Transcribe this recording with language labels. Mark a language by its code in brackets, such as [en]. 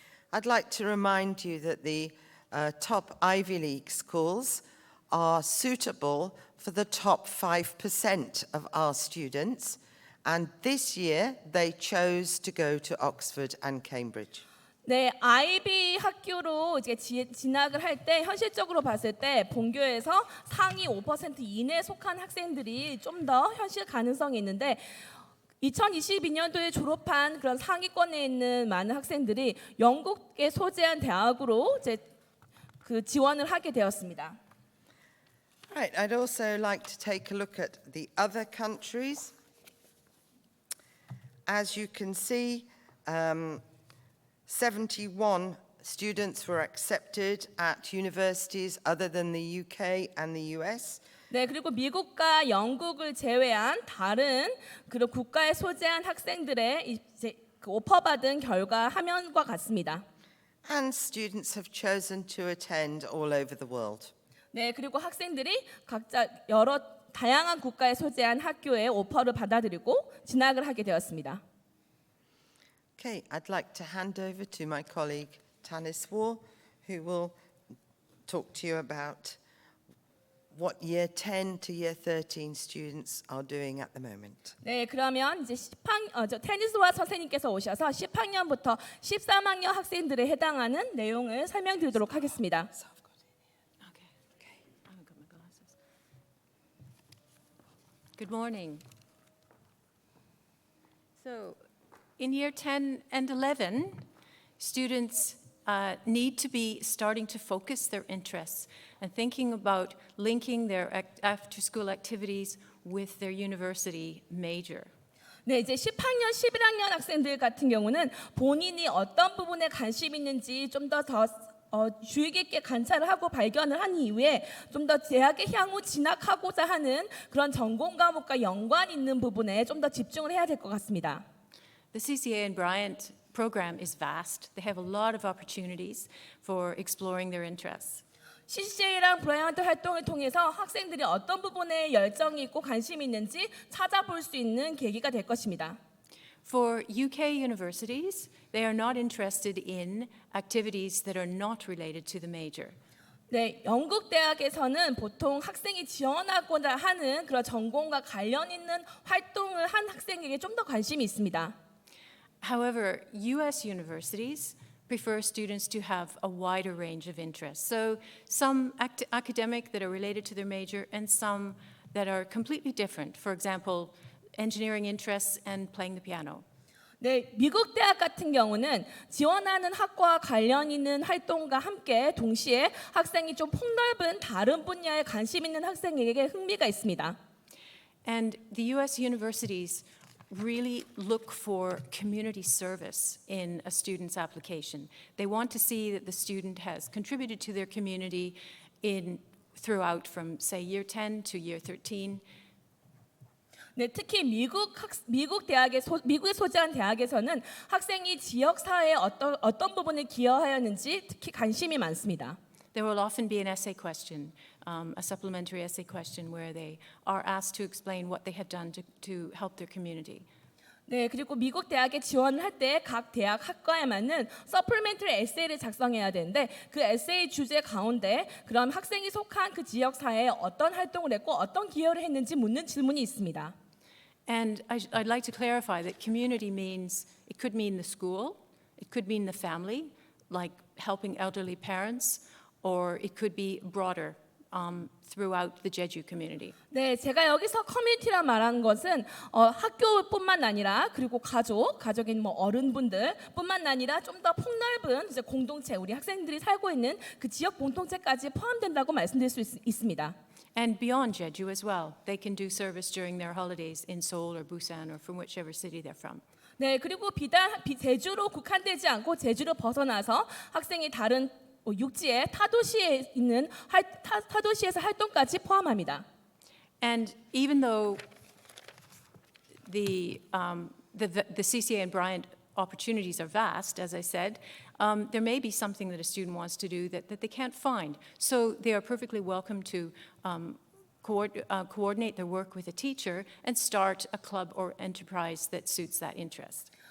[en] I'd like to remind you that the top Ivy League schools are suitable for the top 5% of our students, and this year they chose to go to Oxford and Cambridge. [ko] 네, 아이비 학교로 이제 진학을 할 때 현실적으로 봤을 때 본교에서 상위 5% 이내에 속한 학생들이 좀 더 현실 가능성이 있는데 2022년도에 졸업한 그런 상위권에 있는 많은 학생들이 영국에 소재한 대학으로 이제 그 지원을 하게 되었습니다. [en] Right, I'd also like to take a look at the other countries. As you can see, 71 students were accepted at universities other than the UK and the US. [ko] 네, 그리고 미국과 영국을 제외한 다른 그런 국가에 소재한 학생들의 이제 그 오퍼 받은 결과 화면과 같습니다. [en] And students have chosen to attend all over the world. [ko] 네, 그리고 학생들이 각자 여러 다양한 국가에 소재한 학교에 오퍼를 받아들이고 진학을 하게 되었습니다. [en] Okay, I'd like to hand over to my colleague Tanis War, who will talk to you about what year 10 to year 13 students are doing at the moment. [ko] 네, 그러면 이제 테니스와 선생님께서 오셔서 10학년부터 13학년 학생들에 해당하는 내용을 설명드리도록 하겠습니다. [en] Okay. I haven't got my glasses. Good morning. So, in year 10 and 11, students need to be starting to focus their interests and thinking about linking their after-school activities with their university major. [ko] 네, 이제 10학년, 11학년 학생들 같은 경우는 본인이 어떤 부분에 관심 있는지 좀 더 주의 깊게 관찰을 하고 발견을 한 이후에 좀 더 대학에 향후 진학하고자 하는 그런 전공 과목과 연관 있는 부분에 좀 더 집중을 해야 될 것 같습니다. [en] The CCA and Bryant program is vast. They have a lot of opportunities for exploring their interests. [ko] CCA랑 브라이언트 활동을 통해서 학생들이 어떤 부분에 열정이 있고 관심이 있는지 찾아볼 수 있는 계기가 될 것입니다. [en] For UK universities, they are not interested in activities that are not related to the major. [ko] 네, 영국 대학에서는 보통 학생이 지원하고자 하는 그런 전공과 관련 있는 활동을 한 학생에게 좀 더 관심이 있습니다. [en] However, US universities prefer students to have a wider range of interests. So some academic that are related to their major and some that are completely different. For example, engineering interests and playing the piano. [ko] 네, 미국 대학 같은 경우는 지원하는 학과와 관련 있는 활동과 함께 동시에 학생이 좀 폭넓은 다른 분야에 관심 있는 학생에게 흥미가 있습니다. [en] And the US universities really look for community service in a student's application. They want to see that the student has contributed to their community throughout from, say, year 10 to year 13. [ko] 네, 특히 미국에 소재한 대학에서는 학생이 지역 사회에 어떤 부분에 기여하였는지 특히 관심이 많습니다. [en] There will often be an essay question, a supplementary essay question where they are asked to explain what they have done to help their community. [ko] 네, 그리고 미국 대학에 지원을 할 때 각 대학 학과에 맞는 서플멘터리 에세이를 작성해야 되는데 그 에세이 주제 가운데 그럼 학생이 속한 그 지역 사회에 어떤 활동을 했고 어떤 기여를 했는지 묻는 질문이 있습니다. [en] And I'd like to clarify that community means, it could mean the school, it could mean the family, like helping elderly parents, or it could be broader throughout the Jeju community. [ko] 네, 제가 여기서 커뮤니티라 말하는 것은 학교뿐만 아니라 그리고 가족인 뭐 어른분들뿐만 아니라 좀 더 폭넓은 이제 공동체, 우리 학생들이 살고 있는 그 지역 공동체까지 포함된다고 말씀드릴 수 있습니다. [en] And beyond Jeju as well. They can do service during their holidays in Seoul or Busan or from whichever city they're from. [ko] 네, 그리고 비단 제주로 국한되지 않고 제주로 벗어나서 학생이 다른 육지의 타도시에 있는 타도시에서 활동까지 포함합니다. [en] And even though the CCA and Bryant opportunities are vast, as I said, there may be something that a student wants to do that they can't find. So they are perfectly welcome to coordinate their work with a teacher and start a club or enterprise that suits that interest.